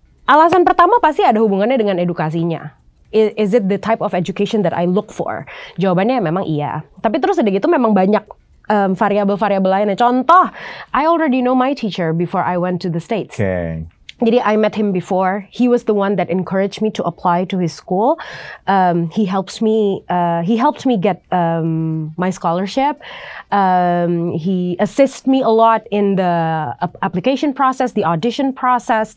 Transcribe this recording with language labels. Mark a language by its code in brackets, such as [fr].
[id] Alasan pertama pasti ada hubungannya dengan edukasinya. [en] Is it the type of education that I look for? [id] Jawabannya memang iya. Tapi terus udah gitu memang banyak variabel-variabel lainnya. Contoh, [en] I already know my teacher before I went to the States. Okay. [id] Jadi [en] I met him before. He was the one that encouraged me to apply to his school. He helps me. He helped me get my scholarship. He assists me a lot in the application process, the audition process.